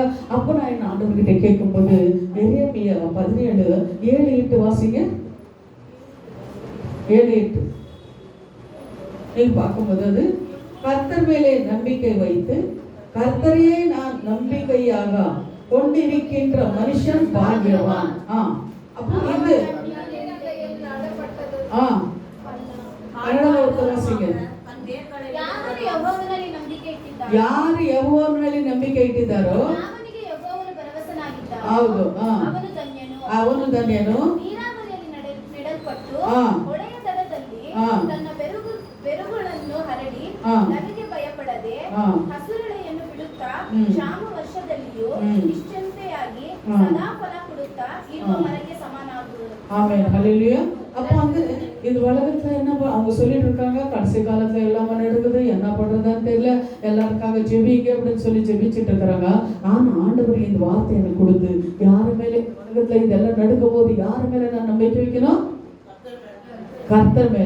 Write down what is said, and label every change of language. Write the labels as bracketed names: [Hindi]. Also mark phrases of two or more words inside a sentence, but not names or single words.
[Tamil] அப்போ நான் என்ன ஆண்டவர்கிட்ட கேட்கும்போது எரேமியா 17 7 8 வாசிங்க. 7 8 நீங்க பார்க்கும்போது அது கர்த்தர் மேலே நம்பிக்கை வைத்து கர்த்தரையே நான் நம்பிக்கையாக கொண்டிருக்கின்ற மனுஷன் பாக்கியவான். அப்போ இது [Kannada] ಯಾರು ಯೆಹೋವನಲ್ಲಿ ನಂಬಿಕೆ ಇಟ್ಟಿದ್ದಾರೋ ಹೌದು ಅವನು ಧನ್ಯನು. ನಮಗೆ ಭಯಪಡದೆ ಹಸುರೆಲೆಯನ್ನು ಬಿಡುತ್ತಾ ಕ್ಷಾಮ ವರ್ಷದಲ್ಲಿಯೂ ನಿಶ್ಚಿಂತೆಯಾಗಿ ಸದಾ ಫಲ ಕೊಡುತ್ತಾ ಇರುವ ಮರಕ್ಕೆ ಸಮಾನವಾಗುವುದು. [Tamil] ஆமென் ஹல்லேலூயா. அப்போ வந்து இது உலகத்துல என்ன அவங்க சொல்லிட்டு இருக்காங்க, கடைசி காலத்துல எல்லாமே நடக்குது, என்ன பண்றதுன்னு தெரியல, எல்லாருக்காக ஜெபிங்க அப்படின்னு சொல்லி ஜெபிச்சுட்டு இருக்கிறாங்க. ஆனா ஆண்டவர் இந்த வார்த்தை எனக்கு கொடுத்து யாரு மேலே உலகத்துல இதெல்லாம் நடக்கும் போது யாரு மேல நான் நம்பிக்கை வைக்கணும், கர்த்தர் மேல.